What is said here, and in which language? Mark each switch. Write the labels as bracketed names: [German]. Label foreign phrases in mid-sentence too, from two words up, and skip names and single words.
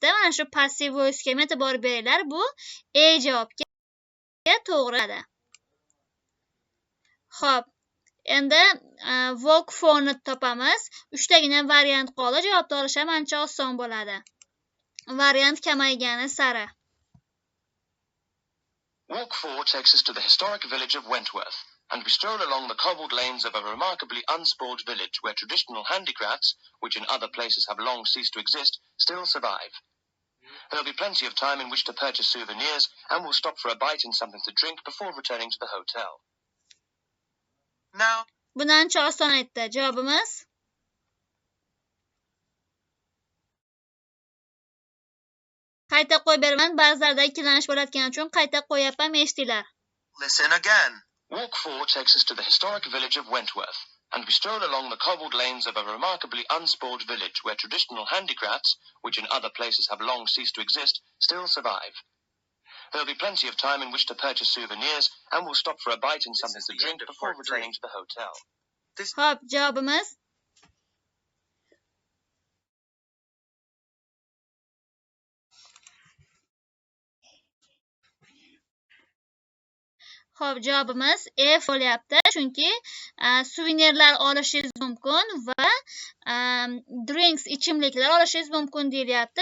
[Uzbek] Mana shu [English] passive voice [Uzbek] ga e'tibor beringlar. Bu A javobga to'g'ri. Xo'p, endi walk 4 ni topamiz. 3 tagina variant qoldi. Javobni olish ham ancha oson bo'ladi. Variant kamaygani sari. [English] Walk 4 takes us to the historic village of Wentworth, and we stroll along the cobbled lanes of a remarkably unspoiled village where traditional handicrafts, which in other places have long ceased to exist, still survive. There'll be plenty of time in which to purchase souvenirs, and we'll stop for a bite and something to drink before returning to the hotel. Now. [Uzbek] Buni ancha oson aytdi. Javobimiz qayta qo'yib beraman. Ba'zilarda ikkilanish bo'layotgani uchun qayta qo'yapman, eshitdinglar. [English] Listen again. Walk 4 takes us to the historic village of Wentworth, and we stroll along the cobbled lanes of a remarkably unspoiled village where traditional handicrafts, which in other places have long ceased to exist, still survive. There'll be plenty of time in which to purchase souvenirs, and we'll stop for a bite and something is to the drink end of before part returning 3. to the hotel. [Uzbek] Xo'p, javobimiz Xo'p, javobimiz F bo'lyapti, chunki suvenirlar olishingiz mumkin va drinks ichimliklar olishingiz mumkin deyilyapti.